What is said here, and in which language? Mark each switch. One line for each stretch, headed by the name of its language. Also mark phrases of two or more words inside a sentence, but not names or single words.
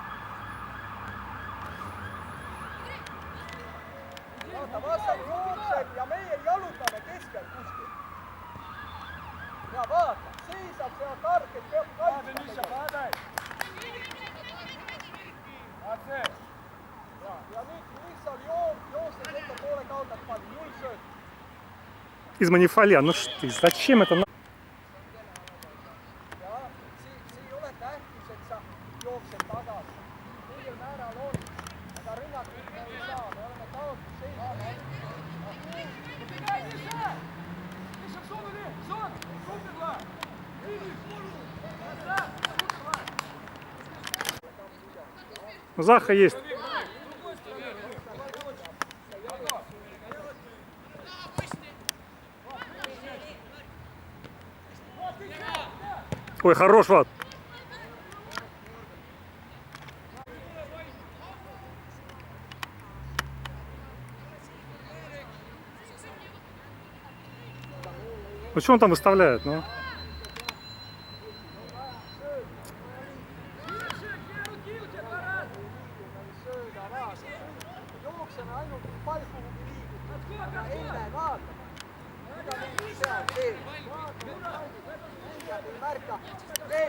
Estonian: Vaata, vastas jookseb ja meie jalutame keskel kuskil. Ja vaata, seisab seal targelt, peab kaitsma. Mis sa paned? Vaat see. Ja nüüd Missal joostes ettepoole kaotab palli, 0 sööt.
Russian: Изма, не фаля, ну что ты, зачем это?
Estonian: Ja see ei ole tähtis, et sa jooksed tagasi. Mingil määral on, aga rünnakut me ei saa, me oleme kaotus seisma.
Russian: Ну, Заха есть. Ой, хорош, Влад. Ну что он там выставляет, ну?
Estonian: Jookseme ainult pall kuhugi liigub. Aga enne vaatame. Mida mingi seal teeb. Ei märka. Veel.